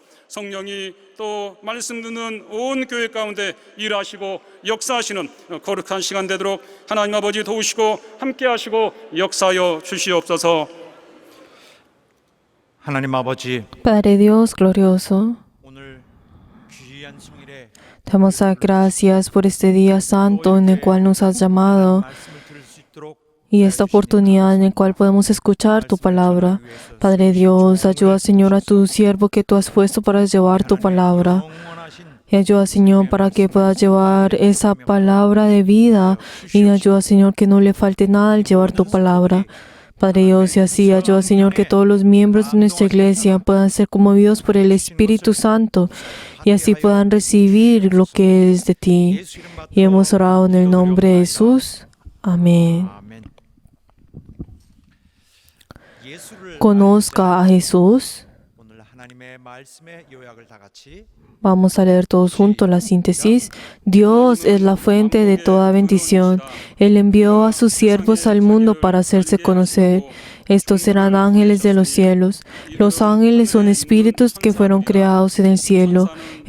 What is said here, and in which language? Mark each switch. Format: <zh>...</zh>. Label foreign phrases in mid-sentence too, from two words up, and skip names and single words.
<ko>성령이 또 말씀 듣는 온 교회 가운데 일하시고 역사하시는 거룩한 시간 되도록 하나님 아버지 도우시고 함께 하시고 역사하여 주시옵소서. 하나님 아버지,</ko> <es>Padre Dios glorioso,</es> <ko>오늘 귀한 성일에</ko> <es>damos gracias por este día santo en el cual nos has llamado</es> <ko>말씀을 들을 수 있도록</ko> <es>y esta oportunidad en la cual podemos escuchar tu palabra. Padre Dios, ayuda, Señor, a tu siervo que tú has puesto para llevar tu palabra. Y ayuda, Señor, para que pueda llevar esa palabra de vida. Y ayuda, Señor, que no le falte nada al llevar tu palabra. Padre Dios, y así ayuda, Señor, que todos los miembros de nuestra iglesia puedan ser conmovidos por el Espíritu Santo y así puedan recibir lo que es de ti. Y hemos orado en el nombre de Jesús. Amén.</es> <ko>아멘. 예수를</ko> <es>Conozca a Jesús.</es> <ko>오늘 하나님의 말씀의 요약을 다 같이</ko> <es>Vamos a leer todos juntos la síntesis. Dios es la fuente de toda bendición. Él envió a sus siervos al mundo para hacerse conocer. Estos serán ángeles de los cielos. Los ángeles son espíritus que fueron creados en el cielo.</es>